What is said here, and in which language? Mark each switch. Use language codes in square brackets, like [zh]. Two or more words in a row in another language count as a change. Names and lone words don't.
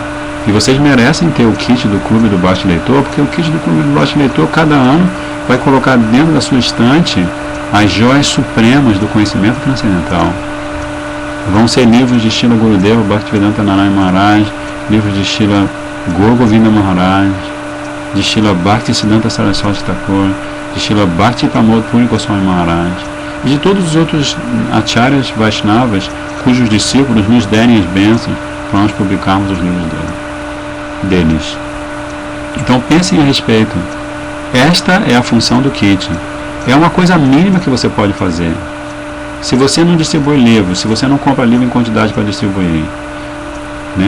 [pt] E vocês merecem ter o kit do Clube do Bhakti Leitor, porque o kit do Clube do Bhakti Leitor, cada ano, vai colocar dentro da sua estante as joias supremas do conhecimento transcendental. Vão ser livros de Srila Gurudeva Bhaktivedanta Narayana Maharaj, livros de Srila Gaur Govinda Maharaj, de Srila Bhaktisiddhanta Saraswati Thakur, de Srila Bhakti Pramod Puri Goswami Maharaj, e de todos os outros acharyas Vaishnavas cujos discípulos nos derem as bênçãos para nós publicarmos os livros deles. Então pensem a respeito. Esta é a função do kit. É uma coisa mínima que você pode fazer. Se você não distribui livros, se você não compra livro em quantidade para distribuir, né?